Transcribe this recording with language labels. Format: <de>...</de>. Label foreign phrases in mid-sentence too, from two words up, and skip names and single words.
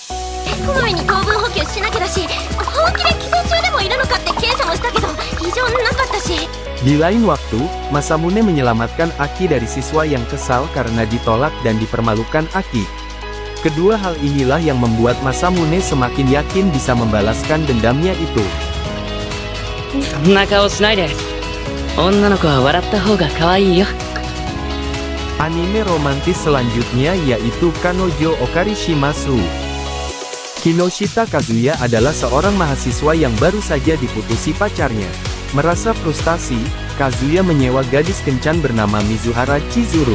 <id>Di lain waktu, Masamune menyelamatkan Aki dari siswa yang kesal karena ditolak dan dipermalukan Aki. Kedua hal inilah yang membuat Masamune semakin yakin bisa membalaskan dendamnya itu.</id> <ja>そんな顔しないで。女の子は笑った方が可愛いよ。</ja> <id>Anime romantis selanjutnya yaitu Kanojo Okarishimasu. Kinoshita Kazuya adalah seorang mahasiswa yang baru saja diputusi pacarnya. Merasa frustasi, Kazuya menyewa gadis kencan bernama Mizuhara Chizuru.</id>